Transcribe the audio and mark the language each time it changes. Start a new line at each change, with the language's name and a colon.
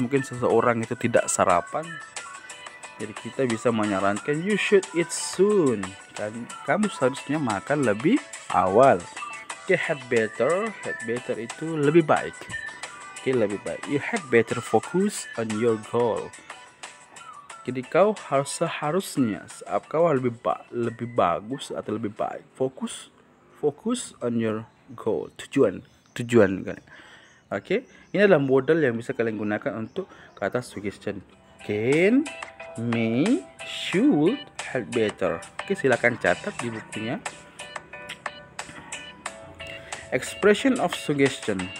Indonesian: Mungkin seseorang itu tidak sarapan. Jadi kita bisa menyarankan
English: you should eat soon.
Indonesian: Kamu seharusnya makan lebih awal. Oke, had better itu lebih baik. Oke, lebih baik.
English: You had better focus on your goal.
Indonesian: Jadi kau seharusnya lebih bagus atau lebih baik.
English: Focus on your goal.
Indonesian: Tujuan kan. Oke, ini adalah model yang bisa kalian gunakan untuk kata suggestion.
English: Can, may, should, had better.
Indonesian: Oke, silakan catat di bukunya.
English: Expression of suggestion.